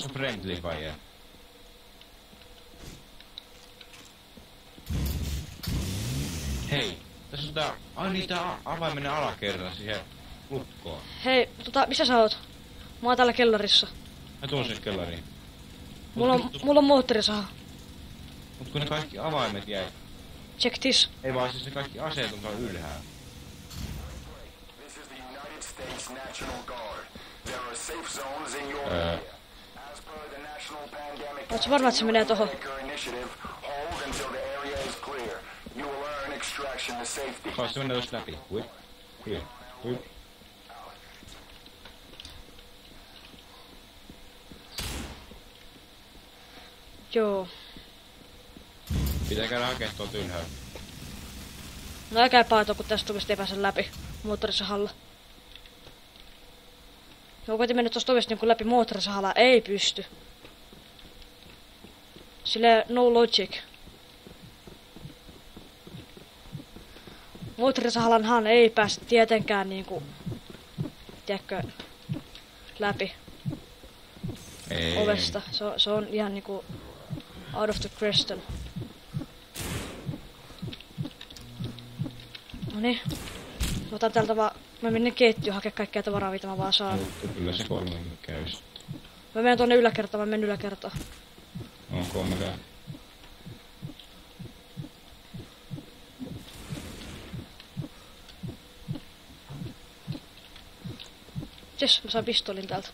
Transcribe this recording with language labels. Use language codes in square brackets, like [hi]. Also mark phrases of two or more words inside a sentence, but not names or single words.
[fi] se on friendly vai jää? Hei, tässä on tää... Ai niin, tää avaimen alakerta siihen lukkoon. Hei, missä sä oot? Mä oon täällä kellarissa. Mä tuun sinne kellariin. Mulla on moottorisaha. Mut kun ne kaikki avaimet jäi... [en] Check this. [fi] Ei vaan siis ne kaikki aseet on tuolla ylhäällä. [en] This is the United States National Guard. There are safe zones in your area. As per the National National Pandemic [fi] Ootko varma, että se menee tohon? [en] Maker Initiative. Hold until the area is clear. You will earn extraction to safety. [fi] Kai se menee tosta läpi. Huip. Huip. Huip. Joo. Pitää käydä hakee tuolta ylhäällä. No älkää paito, kun tästä ovesta ei pääse läpi moottorisahalla. Mä koitin mennä tosta ovesta niin läpi moottorisahalla. Ei pysty. Silleen [en] no logic. [fi] Moottorisahalanhan ei pääse tietenkään niinku... Tiedätkö... Läpi Ei. ovesta. Se on ihan niinku... [en] Out of the question. [fi] Noniin. Mä otan täältä vaan... Mä menen keittiöön hakea kaikkea tavaraa, mitä mä vaan saan. Mutta kyllä se 3 käy. Mä menen tuonne yläkertaan, mä menen yläkertaan. On 3 käy. Jes, mä saan pistolin täältä.